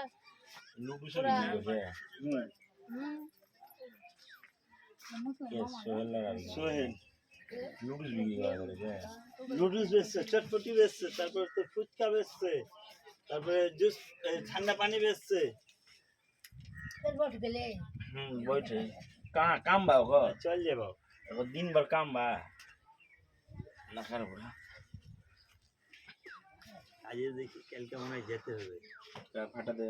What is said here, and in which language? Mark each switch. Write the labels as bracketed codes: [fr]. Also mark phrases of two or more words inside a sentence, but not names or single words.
[bn] নুডলসের বিক্রি করছে হুম কে সোহেল না সোহেল নুডলস বিক্রি করেছে নুডলস বেচছে, চটপটি বেচছে, তারপরে তো ফুচকা বেচছে, তারপরে জুস ঠান্ডা পানি বেচছে। [bho] बैठे कहाँ काम बा हो [bn] চল যাবো [bho] दिन भर काम बा नखर बुढ़ा [bn] আজকে দেখি কালকে মনে হয় যেতে হবে। [bho] फाटा दे